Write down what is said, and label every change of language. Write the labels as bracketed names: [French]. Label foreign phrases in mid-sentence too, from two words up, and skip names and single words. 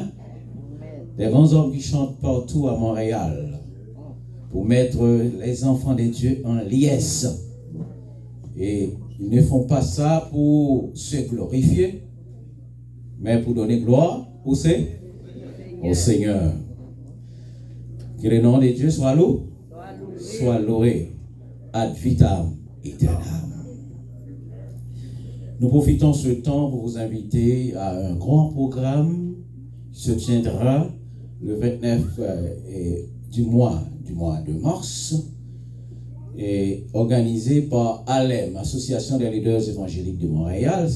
[French] Des grands hommes qui chantent partout à Montréal pour mettre les enfants de Dieu en liesse. Et ils ne font pas ça pour se glorifier, mais pour donner gloire au Seigneur. Que le nom de Dieu soit loué, soit loué [Latin] ad vitam aeternam. [French] Nous profitons ce temps pour vous inviter à un grand programme qui se tiendra le 29 du mois de mars et organisé par ALEM, Association des leaders évangéliques de Montréal.